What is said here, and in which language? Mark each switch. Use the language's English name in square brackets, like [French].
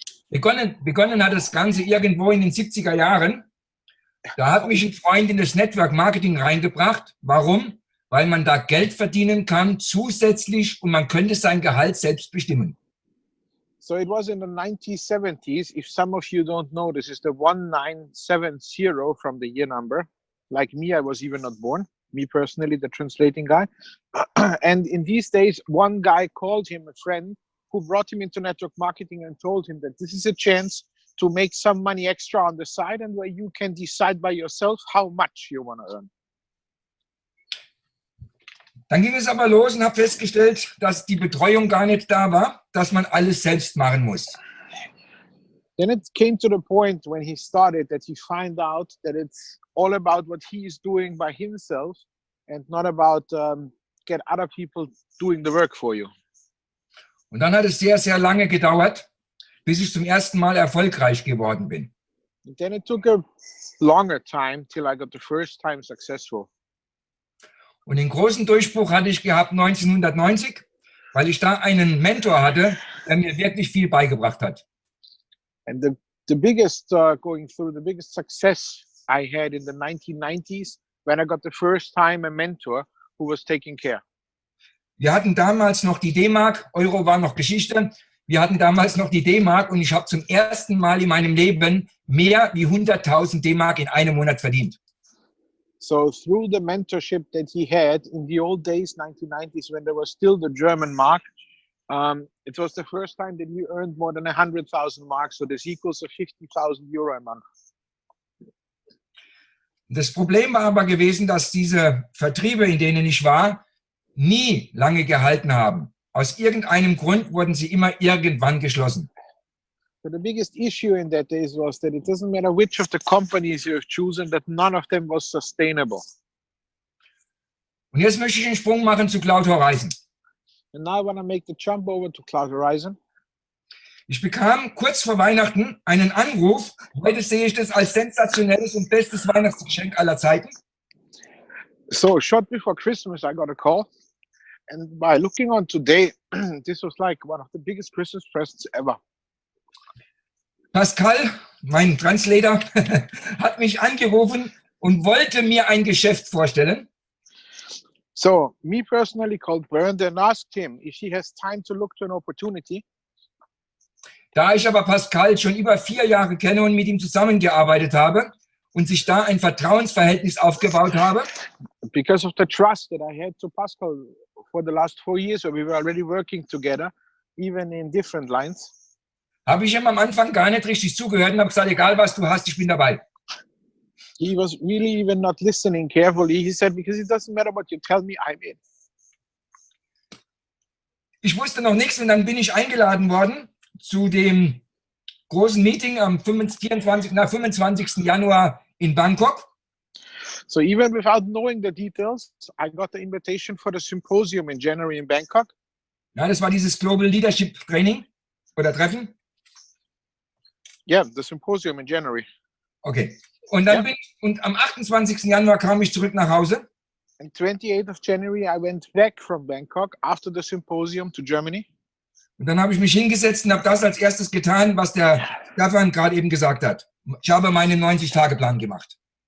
[German] Begonnen hat das Ganze irgendwo in den 70er Jahren. Da hat mich ein Freund in das Network Marketing reingebracht. Warum? Weil man da Geld verdienen kann zusätzlich und man könnte sein Gehalt selbst bestimmen. [English] So it was in the 1970s. If some of you don't know, this is the 1970 from the year number. Like me, I was even not born. Me personally, the translating guy. And in these days, one guy called him a friend who brought him into network marketing and told him that this is a chance to make some money extra on the side and where you can decide by yourself how much you want to earn. [German] Dann ging es aber los und habe festgestellt, dass die Betreuung gar nicht da war, dass man alles selbst machen muss. [English] Then it came to the point when he started that he found out that it's all about what he is doing by himself and not about get other people doing the work for you. [German] Und dann hat es sehr, sehr lange gedauert, bis ich zum ersten Mal erfolgreich geworden bin. [English] And then it took a longer time till I got the first time successful. [German] Und den großen Durchbruch hatte ich gehabt 1990, weil ich da einen Mentor hatte, der mir wirklich viel beigebracht hat. [English] And the biggest the biggest success I had in the 1990s when I got the first time a mentor who was taking care. [German] Wir hatten damals noch die D-Mark, Euro war noch Geschichte. Wir hatten damals noch die D-Mark und ich habe zum ersten Mal in meinem Leben mehr wie 100.000 D-Mark in einem Monat verdient. [English] So through the mentorship that he had in the old days, 1990s, when there was still the German mark, it was the first time that we earned more than 100,000 marks. So this equals to 50,000 euro a month. [German] Das Problem war aber gewesen, dass diese Vertriebe, in denen ich war, nie lange gehalten haben. Aus irgendeinem Grund wurden sie immer irgendwann geschlossen. [English] So the biggest issue in that days was that it doesn't matter which of the companies you have chosen, that none of them was sustainable. [German] Und jetzt möchte ich einen Sprung machen zu Cloud Horizon. [English] And now I want to make the jump over to Cloud Horizon. [German] Ich bekam kurz vor Weihnachten einen Anruf. Heute sehe ich das als sensationelles und bestes Weihnachtsgeschenk aller Zeiten. [English] So short before Christmas, I got a call. And by looking on today, this was like one of the biggest Christmas presents ever. [German] Pascal, mein Translator, hat mich angerufen und wollte mir ein Geschäft vorstellen. [English] So me personally called Bernd and asked him if he has time to look to an opportunity. [German] Da ich aber Pascal schon über 4 Jahre kenne und mit ihm zusammengearbeitet habe und sich da ein Vertrauensverhältnis aufgebaut habe, [English] Because of the trust that I had to Pascal for the last 4 years, so we were already working together, even in different lines. [German] habe ich ihm am Anfang gar nicht richtig zugehört und habe gesagt, egal was du hast, ich bin dabei. [English] He was really even not listening carefully. He said, because it doesn't matter what you tell me, I'm in. [German] Ich wusste noch nichts und dann bin ich eingeladen worden zu dem großen Meeting am 25. Januar in Bangkok. [English] So even without knowing the details, I got the invitation for the symposium in January in Bangkok. [German] Ja, das war dieses Global Leadership Training oder Treffen. [English] Yeah, the symposium in January. [German] Okay. Und dann Ja. und am 28. Januar kam ich zurück nach Hause. [English] And 28th of January, I went back from Bangkok after the symposium to Germany. [German] Und dann habe ich mich hingesetzt und habe das als erstes getan, was der Staffan gerade eben gesagt hat. Ich habe meinen 90-Tage-Plan gemacht.